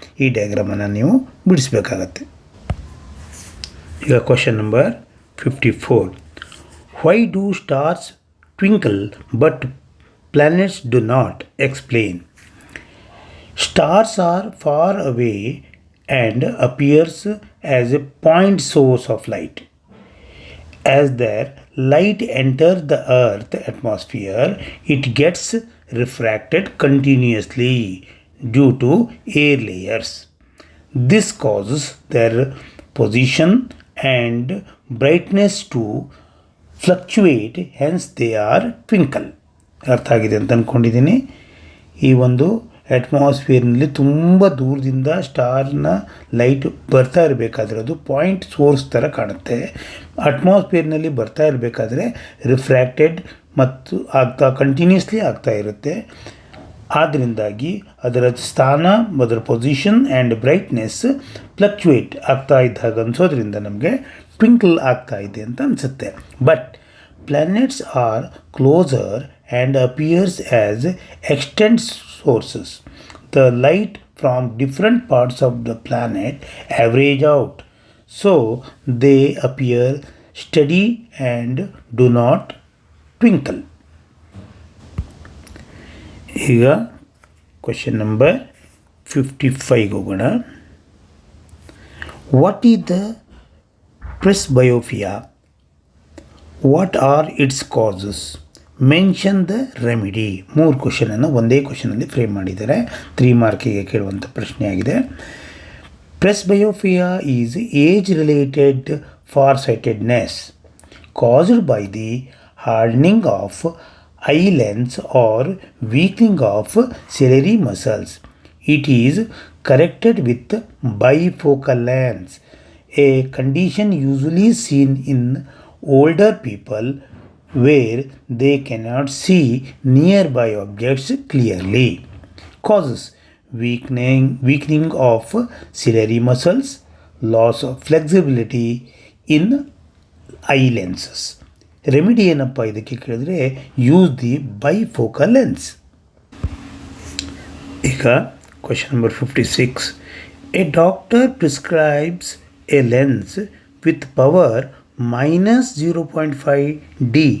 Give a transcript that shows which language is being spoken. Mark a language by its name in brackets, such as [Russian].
[Kannada] ಈ ಡಯಾಗ್ರಾಮನ್ನು ನೀವು ಬಿಡಿಸ್ಬೇಕಾಗತ್ತೆ. ಈಗ question number 54. [English] Why do stars twinkle but planets do not? Explain. Stars are far away and appears as a point source of light. As their light enters the Earth atmosphere, it gets refracted continuously due to air layers. This causes their position and brightness to fluctuate, hence they are twinkle. [Kannada] ಅರ್ಥ ಆಗಿದೆ ಅಂತ ಅಂದ್ಕೊಂಡಿದ್ದೀನಿ. ಈ ಒಂದು ಅಟ್ಮಾಸ್ಫಿಯರ್ನಲ್ಲಿ ತುಂಬ ದೂರದಿಂದ ಸ್ಟಾರ್ನ light ಬರ್ತಾ ಇರಬೇಕಾದ್ರೆ ಅದು ಪಾಯಿಂಟ್ ಸೋರ್ಸ್ ಥರ ಕಾಣುತ್ತೆ. ಅಟ್ಮಾಸ್ಫಿಯರ್ನಲ್ಲಿ ಬರ್ತಾ ಇರಬೇಕಾದ್ರೆ ರಿಫ್ರ್ಯಾಕ್ಟೆಡ್ ಮತ್ತು ಕಂಟಿನ್ಯೂಸ್ಲಿ ಆಗ್ತಾ ಇರುತ್ತೆ. ಆದ್ದರಿಂದಾಗಿ ಅದರ ಸ್ಥಾನ, ಅದರ ಪೊಸಿಷನ್ ಆ್ಯಂಡ್ ಬ್ರೈಟ್ನೆಸ್ ಫ್ಲಕ್ಚುಯೇಟ್ ಆಗ್ತಾ ಇದ್ದಾಗ ಅನಿಸೋದ್ರಿಂದ ನಮಗೆ ಟ್ವಿಂಕಲ್ ಆಗ್ತಾ ಇದೆ ಅಂತ ಅನಿಸುತ್ತೆ. [English] But planets are closer and appears as extant sources. The light from different parts of the planet average out, so they appear steady and do not twinkle. [Kannada] ಈಗ question number 55 ಹೋಗೋಣ. [English] What is the presbyopia? What are its causes? Mention the remedy. [Kannada] 3 ಕ್ವೆಶನನ್ನು ಒಂದೇ ಕ್ವೆಶನಲ್ಲಿ frame ಮಾಡಿದ್ದಾರೆ. 3 ಮಾರ್ಕಿಗೆ ಕೇಳುವಂಥ ಪ್ರಶ್ನೆಯಾಗಿದೆ. [English] Presbyopia is age related far sightedness caused by the hardening of eye lens or weakening of ciliary muscles. It is corrected with bifocal lens, a condition usually seen in older people where they cannot see nearby objects clearly. Causes weakening of ciliary muscles, loss of flexibility in eye lenses. [Kannada] Remedy ಏನಪ್ಪ ಇದಕ್ಕೆ ಕೇಳಿದ್ರೆ, [English] Use the bifocal lens. ಈಗ question number 56. A doctor prescribes a lens with power -0.5 D.